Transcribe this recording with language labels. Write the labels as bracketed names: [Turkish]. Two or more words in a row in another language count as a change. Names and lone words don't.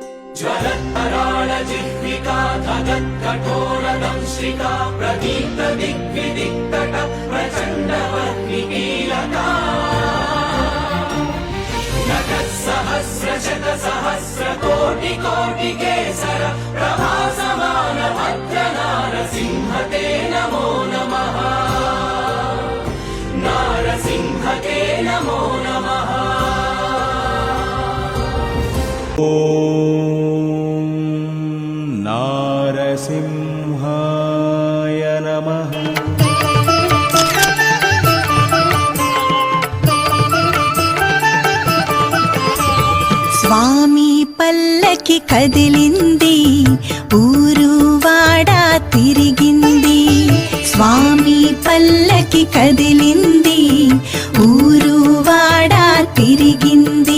[Sanskrit] ज्वलत्तराळजिह्विका धगत्कठोरदंश्रिका प्रदीप्तदिग्विदिक्तट प्रचण्डवह्निकीलका नटःसहस्रशतसहस्रकोटिकोटिकेसर प्रभासमान भद्रनारसिंह ते नमो नमः। नारसिंह ते नमो नमः। ॐ नारसिंहाय नमः। [Telugu] స్వామి పల్లకి కదిలింది, ఊరు వాడ తిరిగింది. స్వామి పల్లకి కదిలింది, ఊరు వాడ తిరిగింది.